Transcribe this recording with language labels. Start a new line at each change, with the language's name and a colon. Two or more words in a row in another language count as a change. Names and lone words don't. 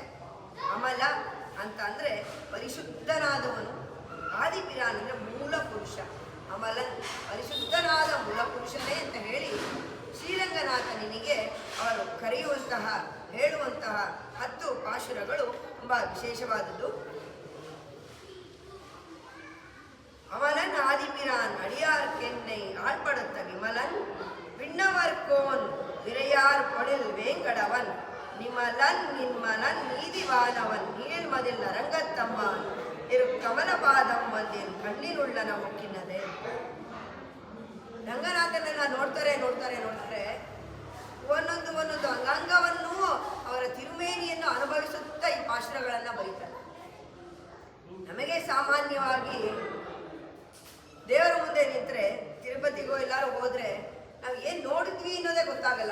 Kannada: ಅಮಲ ಅಂತ ಅಂದ್ರೆ ಪರಿಶುದ್ಧನಾದವನು, ಆದಿಪಿರಾನ್ ಅಂದ್ರೆ ಮೂಲ ಪುರುಷ. ಅಮಲನ್ ಪರಿಶುದ್ಧನಾದ ಮೂಲ ಪುರುಷನೇ ಅಂತ ಹೇಳಿ ಶ್ರೀರಂಗನಾಥನಿಗೆ ಅವರು ಕರೆಯುವಂತಹ ಹೇಳುವಂತಹ 10 ಪಾಶುರಗಳು ತುಂಬಾ ವಿಶೇಷವಾದದ್ದು.
Tamil: அமலன் ஆதிபிரான் அடியார்க்கென்னை ஆள்படுத்த விமலன் விண்ணவர்கோன் விரையார் பொழில் வேங்கடவன் நிமலன் நின்மலன் நீதிவான்
Kannada: ರಂಗನಾಥನ ಮುಕ್ಕಿನದೆ. ರಂಗನಾಥನನ್ನ ನೋಡ್ತಾರೆ ಒಂದೊಂದು ಅಂಗಾಂಗವನ್ನು ಅವರ ತಿರುಮೇನಿಯನ್ನು ಅನುಭವಿಸುತ್ತಾ ಈ ಪಾಶುರಗಳನ್ನು ಬರೀತಾರೆ. ನಮಗೆ ಸಾಮಾನ್ಯವಾಗಿ ದೇವರ ಮುಂದೆ ನಿಂತರೆ, ತಿರುಪತಿಗೋ ಎಲ್ಲರೂ ಹೋದ್ರೆ ನಾವು ಏನು ನೋಡಿದ್ವಿ ಅನ್ನೋದೇ ಗೊತ್ತಾಗಲ್ಲ.